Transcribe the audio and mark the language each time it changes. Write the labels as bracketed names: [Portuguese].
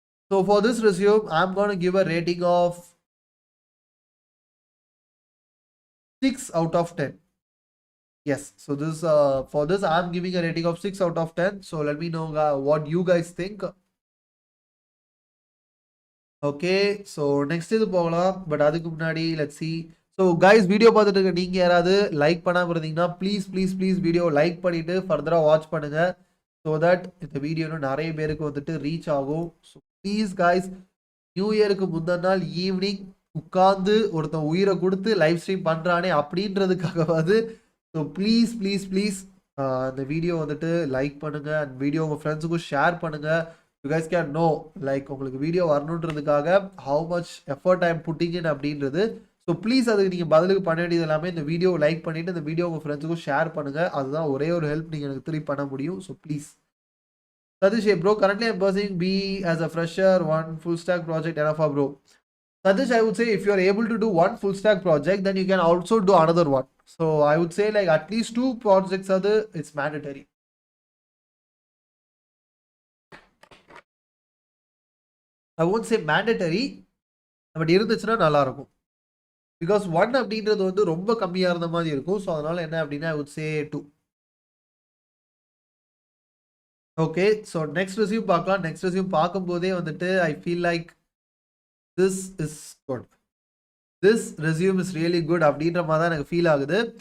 [English] So for this resume, I'm going to give a rating of 6 out of 10. Yes, so this for this I'm giving a rating of 6 out of 10. So let me know what you guys think. Okay, so next is Paula, but [Tamil] adukku munadi [English] let's see. [Tamil] So guys, video பார்த்துட்டு இருக்க நீங்க யாராவது like பண்ணாம இருந்தீங்கன்னா please video like பண்ணிட்டு ஃபர்தரா watch பண்ணுங்க, [English] so that [Tamil] இந்த வீடியோ நிறைய பேருக்கு வந்துட்டு ரீச் ஆகும். ஸோ ப்ளீஸ் guys, நியூ இயருக்கு முந்தின நாள் ஈவினிங் உட்கார்ந்து ஒருத்தன் உயிரை கொடுத்து லைவ் ஸ்ட்ரீம் பண்றானே அப்படின்றதுக்காகவாது, ஸோ ப்ளீஸ் இந்த வீடியோ வந்துட்டு லைக் பண்ணுங்க அண்ட் வீடியோ உங்கள் ஃப்ரெண்ட்ஸுக்கும் ஷேர் பண்ணுங்க. [English] you guys can know like [Tamil] உங்களுக்கு video வரணுன்றதுக்காக [English] How much effort I am putting in அப்படின்றது. [Tamil] ஸோ ப்ளீஸ் அதுக்கு நீங்கள் பதிலுக்கு பண்ண வேண்டியது எல்லாமே இந்த வீடியோ லைக் பண்ணிவிட்டு இந்த வீடியோ உங்கள் ஃப்ரெண்ட்ஸுக்கும் ஷேர் பண்ணுங்கள். அதுதான் ஒரே ஒரு ஹெல்ப் நீங்கள் எனக்கு திருப்பி பண்ண முடியும். So please. [English] Satish, bro, currently I'm pursuing B as a fresher, one full stack project enough, bro. Satish, I would say if you are able to do one full stack project, then you can also do another one. So I would say like at least 2 projects are the, it's mandatory. I won't say mandatory, but [Tamil] இருந்துச்சுன்னா நல்லா இருக்கும். Because one அப்படின்றது வந்து ரொம்ப கம்மியா இருந்த மாதிரி இருக்கும். ஸோ அதனால என்ன அப்படின்னா [English] I would say 2. [Tamil] Okay, so next resume பார்க்கலாம். நெக்ஸ்ட் ரெஸ்யூம் பார்க்கும்போதே வந்துட்டு [English] I feel like this is good, this resume is really good [Tamil] அப்படின்ற மாதிரி தான் எனக்கு ஃபீல் ஆகுது.